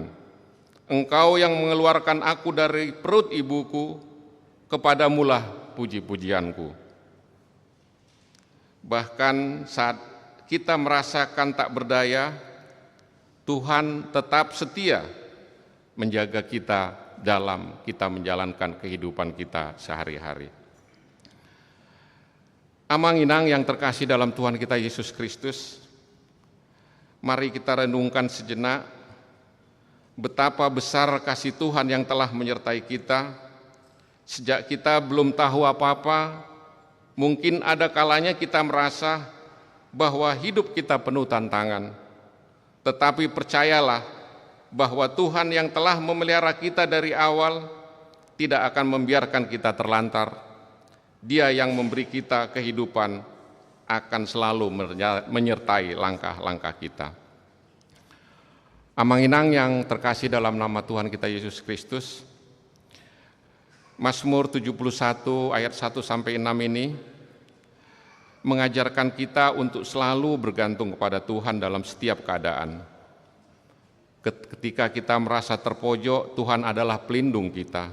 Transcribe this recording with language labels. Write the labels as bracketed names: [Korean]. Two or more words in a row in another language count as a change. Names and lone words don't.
[Indonesian] Engkau yang mengeluarkan aku dari perut ibuku, kepadamulah puji-pujianku." Bahkan saat kita merasakan tak berdaya, Tuhan tetap setia menjaga kita dalam kita menjalankan kehidupan kita sehari-hari. Amang-inang yang terkasih dalam Tuhan kita Yesus Kristus, mari kita renungkan sejenak betapa besar kasih Tuhan yang telah menyertai kita. Sejak kita belum tahu apa-apa, mungkin ada kalanya kita merasa bahwa hidup kita penuh tantangan. Tetapi percayalah bahwa Tuhan yang telah memelihara kita dari awal tidak akan membiarkan kita terlantar. Dia yang memberi kita kehidupan akan selalu menyertai langkah-langkah kita. Amang-inang yang terkasih dalam nama Tuhan kita Yesus Kristus, Mazmur 71 ayat 1-6 ini mengajarkan kita untuk selalu bergantung kepada Tuhan dalam setiap keadaan. Ketika kita merasa terpojok, Tuhan adalah pelindung kita.